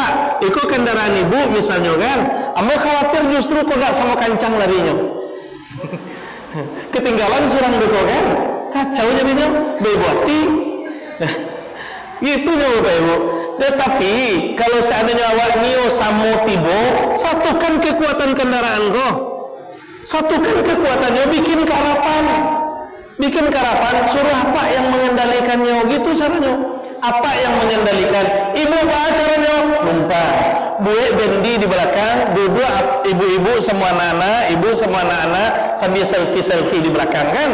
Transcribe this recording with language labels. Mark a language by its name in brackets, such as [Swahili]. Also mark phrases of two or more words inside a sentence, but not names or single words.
[Indonesian] Iko kendaraan ibu misalnya kan. Kamu khawatir justru kok gak sama kancang larinya. [Minangkabau] ketinggalan surang beko kan, kacau jadinya, bebuati. [Indonesian] Gitu ya Bapak Ibu. Tetapi kalau seandainya [Minangkabau] awak nio samo tibo, [Indonesian] satukan kekuatan kendaraan kau, satukan kekuatannya, bikin karapan, suruh apa yang mengendalikannya, gitu caranya. Apa yang mengendalikan? Ibu apa caranya? Numpang. Buat bendi di belakang, duduk ibu-ibu semua anak-anak, ibu semua anak-anak sambil selfie di belakang kan.